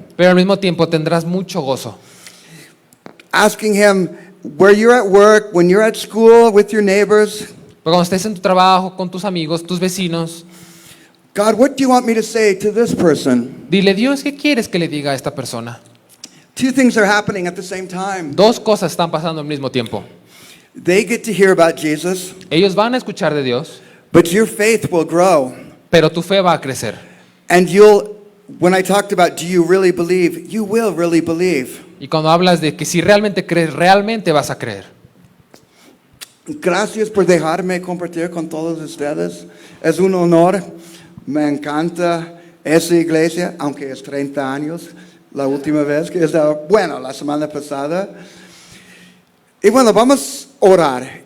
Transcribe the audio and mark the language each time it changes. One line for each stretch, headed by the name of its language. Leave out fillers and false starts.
Spanish: pero al mismo tiempo tendrás mucho gozo.
English: Asking Him where you're at work, when you're at school, with your neighbors,
Spanish: Pero cuando estés en tu trabajo, con tus amigos, tus vecinos,
English: God, what do you want me to say to this person?
Spanish: dile, Dios, ¿qué quieres que le diga a esta persona?
English: Two things are happening at the same time.
Spanish: Dos cosas están pasando al mismo tiempo.
English: They get to hear about Jesus,
Spanish: Ellos van a escuchar de Dios,
English: but your faith will grow.
Spanish: pero tu fe va a crecer.
English: And when I talked about, do you really believe? You will really believe.
Spanish: Y cuando hablas de que si realmente crees, realmente vas a creer. Gracias por dejarme compartir con todos ustedes. Es un honor. Me encanta esa iglesia, aunque es 30 años. La última vez que estaba, bueno, la semana pasada. Y bueno, vamos a orar.